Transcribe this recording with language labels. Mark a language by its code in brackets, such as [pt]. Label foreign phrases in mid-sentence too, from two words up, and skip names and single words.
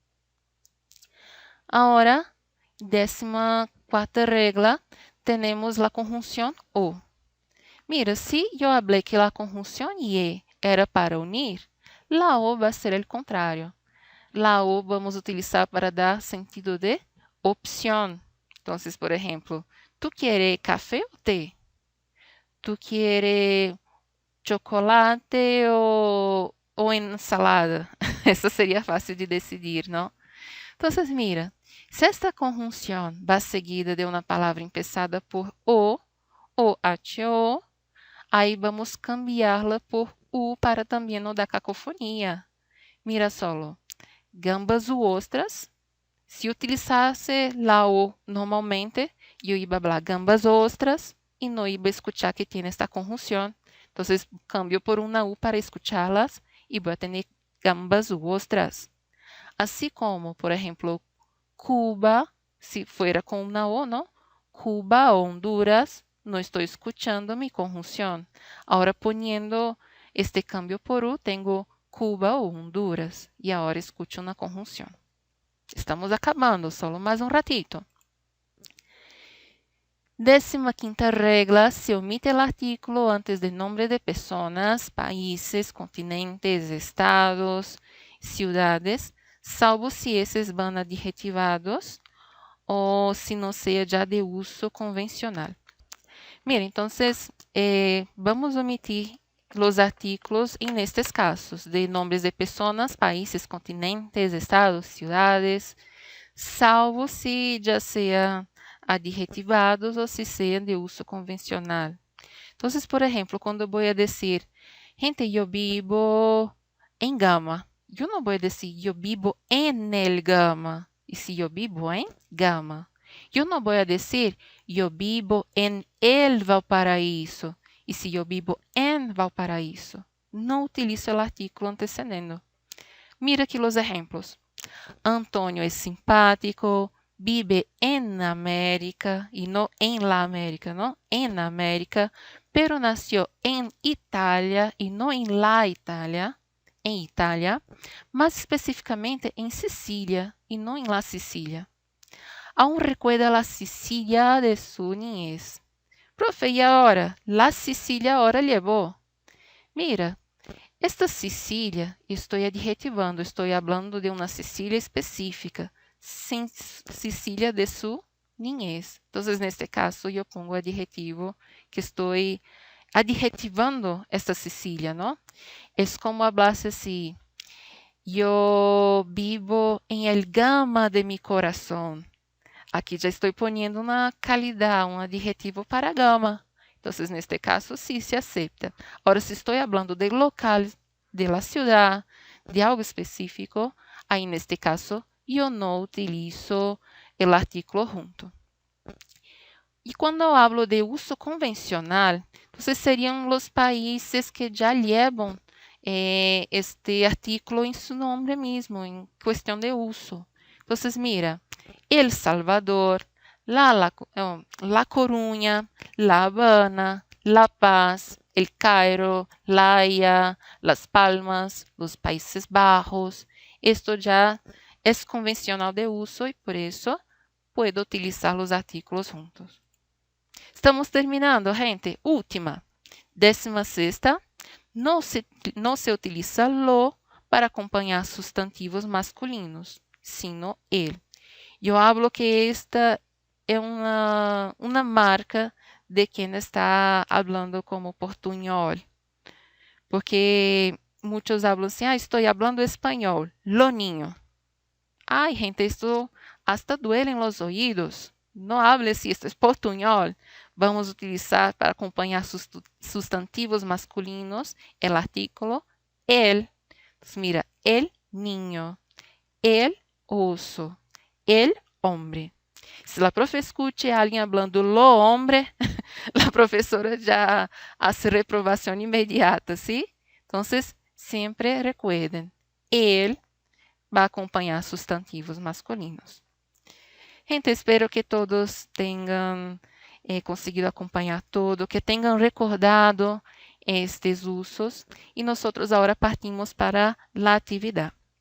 [pt] Agora, 14ª regla, temos a conjunção o. Mira, se eu falei que a conjunção ye era para unir, la O vai ser o contrário. La O vamos utilizar para dar sentido de opção. Então, por exemplo, [es] ¿tú quieres café o té? ¿Tú quieres chocolate o ensalada? [pt] Essa seria fácil de decidir, não? Então, mira, se esta conjunção vai seguida de uma palavra empezada por O ou HO, aí vamos cambiá-la por U para também não dar cacofonia. [es] Mira solo, gambas u ostras. [pt] Se utilizasse la O normalmente, eu ia falar gambas ostras e não ia escuchar que tem esta conjunção. Então, cambio por uma U para escuchá-las e vou ter gambas u ostras. Assim como, por exemplo, Cuba, [es] se fuera [pt] com uma O, não? Cuba, Honduras, não estou escuchando mi conjunção. Agora, [es] poniendo este cambio por U, [pt] tenho Cuba ou Honduras. E agora escucho uma conjunção. Estamos acabando, solo mais um ratito. [es] 15ª regla, se omite el artículo antes del nombre de personas, países, continentes, estados, ciudades, salvo si esses van adjetivados ou se não seja já de uso convencional. Mira, entonces, vamos omitir los artículos en estos casos de nombres de personas, países, continentes, estados, ciudades, salvo si ya sean adjetivados ou se sean de uso convencional. Entonces, por ejemplo, cuando voy a decir, gente, yo vivo en Gama, yo no voy a decir, yo vivo en el Gama, y si yo vivo en Gama. [pt] Eu não vou dizer, eu vivo em el Valparaíso. E se eu vivo em Valparaíso, não utilizo o artículo antecedendo. Mira aqui os exemplos. Antônio é simpático, [es] vive en América, [pt] e não [es] en la América, [pt] não? [es] En América, pero nació en Itália, [pt] e não [es] en la Itália, [pt] em Itália, mas especificamente em Sicília, e não em la Sicília. [es] Aún recuerda la Sicilia de su niñez. Profe, ¿y ahora? La Sicilia ahora llevó. Mira, esta Sicilia, estoy adjetivando, estoy hablando de una Sicilia específica, sin Sicilia de su niñez. Entonces, en este caso, yo pongo adjetivo que estoy adjetivando esta Sicilia, ¿no? Es como hablarse así, yo vivo en el Gama de mi corazón. [pt] Aqui já estou poniendo uma calidade, um adjetivo para Gama. Então, neste caso, sim, se aceita. Agora, se estou falando de local, de la ciudad, de algo específico, aí, neste caso, eu não utilizo o artículo junto. E quando eu hablo de uso convencional, então, seriam os países que já levam este artículo em seu nome mesmo, em questão de uso. Então, [es] mira, El Salvador, La Coruña, La Habana, La Paz, El Cairo, La Haya, Las Palmas, los Países Bajos. Esto ya es convencional de uso y por eso puedo utilizar los artículos juntos. [pt] Estamos terminando, gente. [es] Última. 16ª. No se utiliza lo para [pt] acompanhar substantivos masculinos, [es] sino el. [pt] Eu hablo que esta é uma marca de quem está falando como portunhol. Porque muitos hablam assim, estou falando espanhol, [es] lo niño. Ai, gente, esto hasta duelen los oídos. Não hable si esto es portunhol. [pt] Vamos utilizar para acompanhar substantivos masculinos el artículo el. [es] Entonces, mira, el niño, el oso, el hombre. [pt] Se a profe escute alguém hablando lo hombre, a professora já hace reprovação imediata, ¿sí? Então, sempre recuerden, ele vai acompanhar substantivos masculinos. Gente, espero que todos tenham conseguido acompanhar todo, que tenham recordado estes usos e nós agora partimos para a atividade.